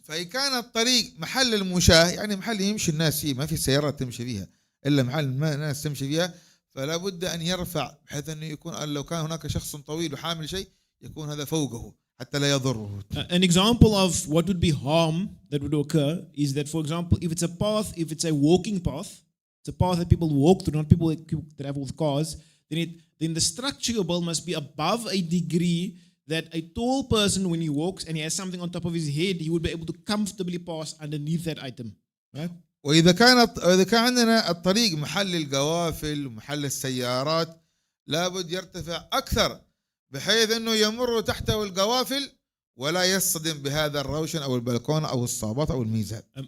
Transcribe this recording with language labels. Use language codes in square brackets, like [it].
[ar] فإن كان الطريق محل المشاة يعني محل يمشي الناس فيه ما في سيارات تمشي فيها إلا محل ما الناس تمشي فيها فلا بد أن يرفع بحيث أنه يكون لو كان هناك شخص طويل وحامل شيء يكون هذا فوقه حتى لا يضره. [en] An example of what would be harm that would occur is that, for example, if it's a walking path, it's a path that people walk through, not people that travel with cars, then the structure you build must be above a degree that a tall person, when he walks and he has something on top of his head, he would be able to comfortably pass underneath that item. Right? [ar] وإذا كان عندنا الطريق محل القوافل ومحل السيارات لابد يرتفع أكثر بحيث أنه يمر تحته القوافل ولا يصطدم بهذا الروشن أو البلكونة أو الصابات أو الميزاب.